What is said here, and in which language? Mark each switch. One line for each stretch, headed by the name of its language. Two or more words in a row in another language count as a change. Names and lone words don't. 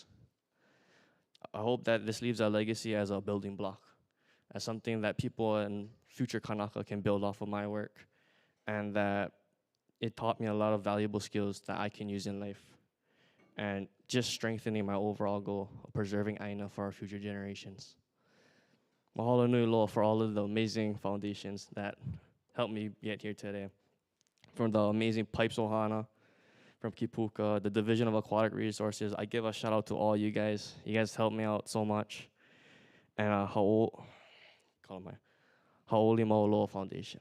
English: I hope that this leaves a legacy as a building block, as something that people in future Kanaka can build off of my work, and that it taught me a lot of valuable skills that I can use in life, and just strengthening my overall goal of preserving Aina for our future generations.
Hawaiian: Mahalo nui loa
English: for all of the amazing foundations that helped me get here today. From the amazing PIPES Ohana, from Kipuka, the Division of Aquatic Resources, I give a shout out to all you guys. You guys helped me out so much. And Ha'oli Mauloa Foundation.